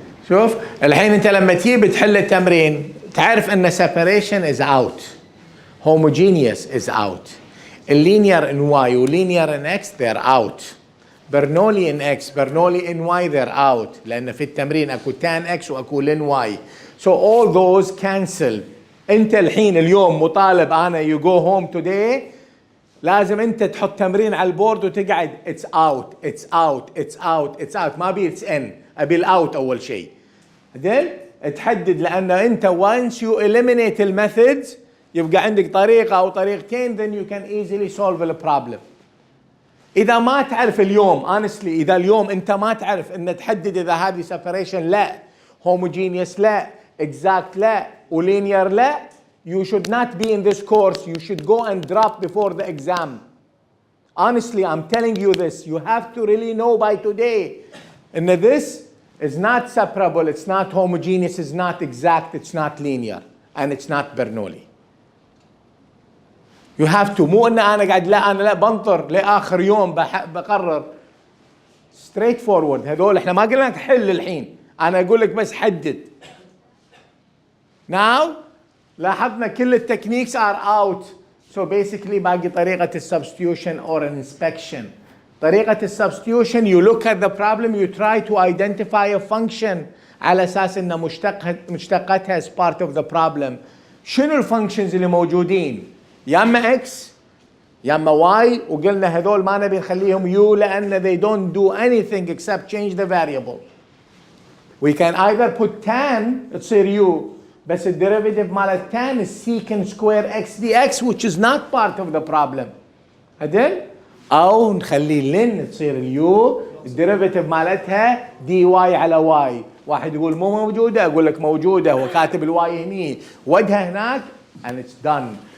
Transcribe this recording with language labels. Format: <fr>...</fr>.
<ar>شوف الحين أنت لما تيجي بتحل التمرين تعرف إن</ar> <en>separation is out, homogeneous is out, linear in y و linear in x they're out. Bernoulli in x, Bernoulli in y they're out</en> <ar>لأن في التمرين أكو</ar> <en>tan x</en> <ar>وأكو</ar> <en>ln y. So all those cancel.</en> <ar>انت الحين اليوم مطالب انا</ar> <en>you go home today</en> <ar>لازم انت تحط تمرين على البورد وتقعد</ar> <en>it's out it's out it's out it's out</en> <ar>ما ابي</ar> <en>it's in</en> <ar>ابي الاوت اول شيء. بعدين تحدد لانه انت</ar> <en>once you eliminate</en> <ar>الميثودز يبقى عندك طريقه او طريقتين</ar> <en>then you can easily solve the problem.</en> <ar>اذا ما تعرف اليوم</ar> <en>honestly</en> <ar>اذا اليوم انت ما تعرف ان تحدد اذا هذه separation لا homogeneous لا exact لا ولينير لا</ar> <en>you should not be in this course. You should go and drop before the exam. Honestly, I'm telling you this. You have to really know by today. And this is not separable. It's not homogeneous. It's not exact. It's not linear. And it's not Bernoulli. You have to.</en> <ar>مو أن أنا قاعد لا بنطر لآخر يوم بقرر.</ar> <en>Straight forward.</en> <ar>هذول إحنا ما قلنا لك حل الحين. أنا أقول لك بس حدد. Now, لاحظنا كل التكنيكس</ar> <en>are out. So basically</en> <ar>باقي طريقة السبستيوشن</ar> <en>or an inspection.</en> <ar>طريقة السبستيوشن</ar> <en>you look at the problem, you try to identify a function</en> <ar>على أساس إنه مشتقتها</ar> <en>as part of the problem.</en> <ar>شنو الفانكشنز اللي موجودين؟ يا اما x يا اما y وقلنا هذول ما نبي نخليهم u لأن</ar> <en>they don't do anything except change the variable. We can either put tan تصير u</en> <ar>بس الديريفيتيف مال</ar> <en>tan is secant square x dx which is not part of the problem.</en> <ar>عدل؟ أو نخلي ln تصير اليو الديريفيتيف مالتها dy على y. واحد يقول مو موجودة أقول لك موجودة هو كاتب الواي هني ودها هناك</ar> <en>and it's done.</en>